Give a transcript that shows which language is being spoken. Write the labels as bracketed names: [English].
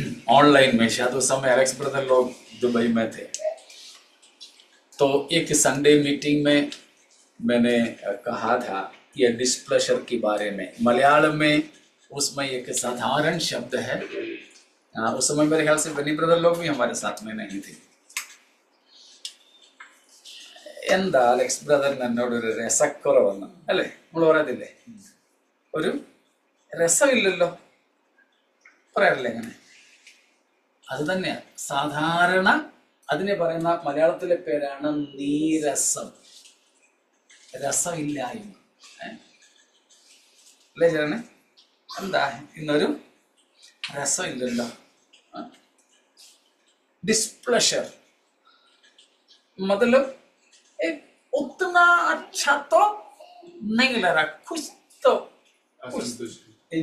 [Hindi] Online में, शायद उस समय एलेक्स ब्रदर लोग दुबई में थे। तो एक संडे मीटिंग में मैंने कहा था ये डिस्प्लेजर के बारे में। मलयालम में उसमें एक साधारण शब्द है। उस समय मेरे ख्याल से बनी ब्रदर लोग भी हमारे साथ में नहीं थे। [Malayalam] എന്താ അലക്സ് ബ്രദറിന് എന്നോട് ഒരു രസക്കുറവെന്ന് അല്ലേ? നമ്മൾ പറയത്തില്ലേ, ഒരു രസമില്ലല്ലോ, പറയാറില്ലേ അങ്ങനെ? അത് തന്നെയാ സാധാരണ അതിനെ പറയുന്ന മലയാളത്തിലെ പേരാണ് നീരസം, രസമില്ലായ്മ അല്ലേ ചേട്ടനെ? എന്താ ഇന്നൊരു രസമില്ലല്ലോ, [Hindi] डिस्प्लेजर मतलब उतना अच्छा तो नहीं लग रहा, कुछ तो असंतुष्टि।